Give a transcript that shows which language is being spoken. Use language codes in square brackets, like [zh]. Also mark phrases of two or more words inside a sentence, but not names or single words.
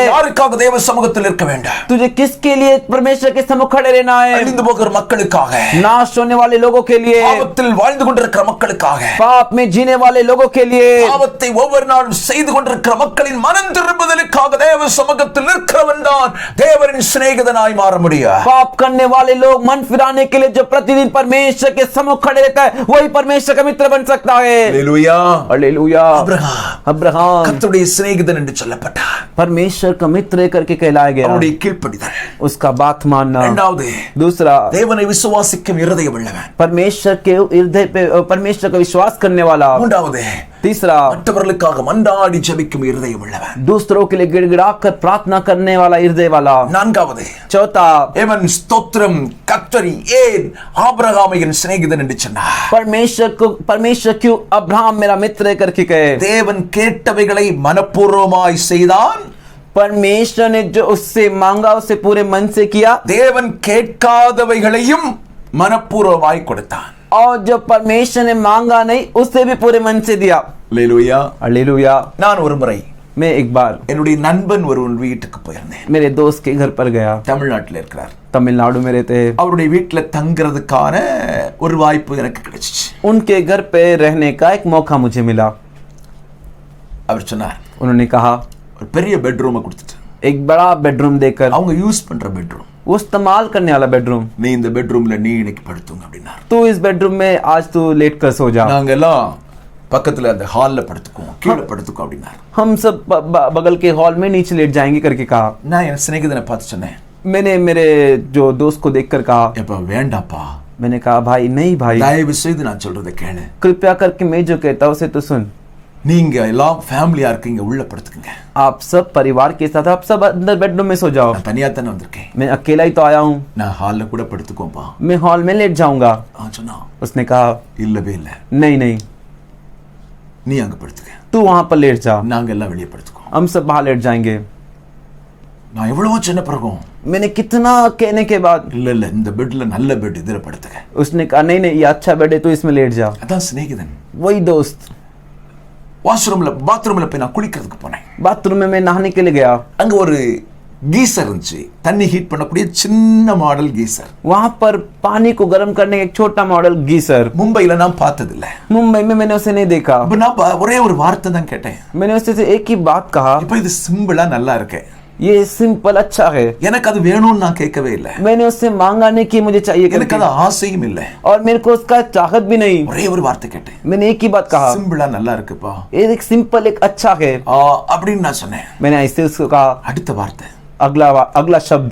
[ta] யாருக்காக தேவ சமூகத்தில் இருக்க வேண்டும்? [hi] तुझे किसके लिए परमेश्वर के सम्मुख खड़े रहना है? [ta] அழிந்து போகிற மக்களுக்காக, [hi] नाश होने वाले लोगों के लिए, [ta] பாவத்தில் வாழ்ந்து கொண்டிருக்கிற மக்களுக்காக, [hi] पाप में जीने वाले लोगों के लिए, [ta] பாவத்தை ஒவ்வொரு நாளும் செய்து கொண்டிருக்கிற மக்களின் மனம் திரும்புதலுக்காக தேவ சமூகத்தில் நிற்கிறவன் தான் தேவனின் சிநேகிதனாய் மாற முடியும். [hi] पाप करने वाले लोग मन फिराने के लिए जो प्रतिदिन परमेश्वर के सम्मुख खड़े रहता है वही परमेश्वर का मित्र बन सकता है। हालेलुया, हालेलुया। अब्राहम [ta] கர்த்தருடைய சிநேகிதன் என்று சொல்லப்பட்டார். [hi] परमेश्वर का मित्र करके कहलाया गया। [ta] அவருடைய கீழ்ப்படிதல். [hi] उसका बात मानना। [ta] இரண்டாவது, [hi] दूसरा, [ta] தேவனை விசுவாசிக்கும் இருதயம் உள்ளவன். [hi] परमेश्वर के हृदय पे परमेश्वर का विश्वास करने वाला। [ta] மூன்றாவது, [hi] तीसरा, [ta] மற்றவர்களுக்காக மன்றாடி ஜெபிக்கும் இருதயம் உள்ளவன். [hi] दूसरों के लिए गिड़गिड़ा कर प्रार्थना करने वाला हृदय वाला। [ta] நான்காவது, [hi] चौथा, [ta] தேவன் ஸ்தோத்திரம் கர்த்தர் ஏன் ஆபிரகாமை என் சிநேகிதன் என்று சொன்னார்? [hi] परमेश्वर क्यों अब्राहम मेरा मित्र करके कहे? [ta] தேவன் கேட்டவைகளை மனப்பூர்வமாய் செய்தான். [hi] परमेश्वर ने जो उससे मांगा उसे पूरे मन से किया। [ta] தேவன் கேட்காதவைகளையும் மனப்பூர்வமாய் கொடுத்தான். [hi] और जो परमेश्वर ने मांगा नहीं उसे भी पूरे मन से दिया। [ta] அல்லேலூயா. [hi] हालेलुया। [ta] நான் ஒரு முறை [hi] मैं एक बार [ta] என்னுடைய நண்பன் ஒருவன் வீட்டுக்கு போயிருந்தேன். [hi] मेरे दोस्त के घर पर गया। [ta] தமிழ்நாட்டில் இருக்கிறார். [hi] तमिलनाडु में रहते। [ta] அவருடைய வீட்டுல தங்குறதுக்கான ஒரு வாய்ப்பு எனக்கு கிடைச்சிச்சு. [hi] उनके घर पे रहने का एक मौका मुझे मिला। [ta] அவர் சொன்னார், [hi] उन्होंने कहा [ta] ஒரு பெரிய பெட்ரூமை கொடுத்துட்டு, [hi] एक बड़ा बेडरूम देकर, [ta] அவங்க யூஸ் பண்ற பெட்ரூம், [hi] वो इस्तेमाल करने वाला बेडरूम, [ta] நீ இந்த பெட்ரூம்ல நீ இன்னைக்கு படுத்துங்க அப்படின்னார். [hi] तू इस बेडरूम में आज तू लेट कर सो जा। [ta] நாங்க எல்லாம் பக்கத்துல அந்த ஹால்ல படுத்துக்குவோம், கீழே படுத்துக்கோ அப்படின்னார். [hi] हम सब बगल के हॉल में नीचे लेट जाएंगे करके कहा। [ta] நான் என் சிநேகிதனை பார்த்து சொன்னேன், [hi] मैंने मेरे जो दोस्त को देखकर कहा, [ta] எப்ப வேண்டாப்பா, [hi] मैंने कहा भाई नहीं भाई, [ta] தயவு செய்து நான் சொல்றதை கேளு, [hi] कृपया करके मैं जो कहता हूँ उसे तो सुन। [ta] நீங்க எல்லாம் ஃபேமிலியா இருக்கீங்க, உள்ள படுத்துக்கங்க, [hi] आप सब परिवार के साथ आप सब अंदर बेडरूम में सो जाओ, [ta] நான் தனியா தானே வந்திருக்கேன், [hi] मैं अकेला ही तो आया हूँ, [ta] நான் ஹால்ல கூட படுத்துக்கோப்பா, [hi] मैं हॉल में लेट जाऊंगा। [ta] சொன்னா [hi] उसने कहा [ta] இல்லவே இல்ல, [hi] नहीं नहीं, [ta] நீ அங்க படுத்துக்க, [hi] तू वहां पर लेट जा, [ta] நாங்க எல்லாம் வெளியே படுத்துக்கோம்। [hi] हम सब बाहर लेट जाएंगे। [ta] நான் எவ்வளவோ சொன்ன பிறகும் [hi] मैंने कितना कहने के बाद, [ta] இல்ல இல்ல இந்த பெட்ல நல்ல பெட், இதுல படுத்துக்க। [hi] उसने कहा नहीं नहीं, ये अच्छा बेड है, तू इसमें लेट जा। [ta] அதான் சிநேகிதன்। [hi] वही दोस्त। [ta] பாத்ரூம்ல போய் நான் குளிக்கிறதுக்கு போனேன், [hi] बाथरूम में मैं नहाने के लिए गया, [ta] அங்க ஒரு गीसर இருந்துச்சு, தண்ணி ஹீட் பண்ணக்கூடிய சின்ன மாடல் गीसर, [hi] वहां पर पानी को गर्म करने का एक छोटा मॉडल गीसर। [ta] மும்பைல நான் பார்த்தது இல்ல, [hi] मुंबई में मैंने उसे नहीं देखा। [ta] அப்ப நான் ஒரே ஒரு வார்த்தை தான் கேட்டேன், [hi] मैंने उससे एक ही बात कहा, [ta] இப்போ இது சிம்பிளா நல்லா இருக்கு, [hi] ये सिंपल अच्छा है। [ta] எனக்கு அது வேணும்னு நான் கேட்கவே இல்லை, [hi] मैंने उससे मांगा नहीं कि मुझे चाहिए [ta] எனக்கு [hi] करके, [ta] அது ஆசையும் இல்லை, [hi] और मेरे को उसका चाहत भी नहीं। [ta] ஒரே ஒரு வார்த்தை கேட்டேன், [hi] मैंने एक ही बात कहा, [ta] சிம்பிளா நல்லா இருக்குப்பா, [hi] ये एक सिंपल एक अच्छा है। [ta] அப்படின்னு நான் சொன்னேன்। [hi] मैंने ऐसे उसको कहा, [ta] அடுத்த வார்த்தை [hi] अगला शब्द,